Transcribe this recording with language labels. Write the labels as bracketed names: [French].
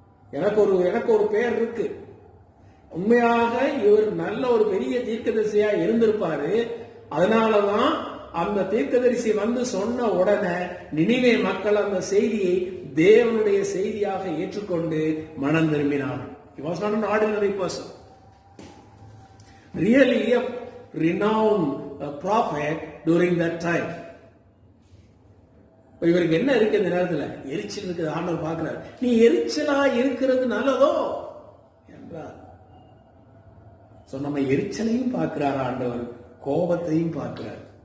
[Tamil] எனக்கு ஒரு பேர் இருக்கு. உண்மையாக இவர் நல்ல ஒரு பெரிய தீர்க்கதரிசியா இருந்திருப்பாரு. அதனாலதான் அந்த தீர்க்கதரிசி சொன்ன உடனே நினிவே மக்கள் அந்த செய்தியை தேவனுடைய செய்தியாக ஏற்றுக்கொண்டு மனம் திரும்பினார். [English] He was not an ordinary person. Really a renowned prophet during that time. [Tamil] இவருக்கு என்ன இருக்கு இந்த நேரத்தில்? எரிச்சல் இருக்குது. ஆண்டவர் பார்க்கிறார். நீ எரிச்சலா இருக்கிறது நல்லதோ என்றார். நம்ம எரிச்சலையும் பார்க்கிறார் ஆண்டவர், கோபத்தையும் பார்க்கிறார்.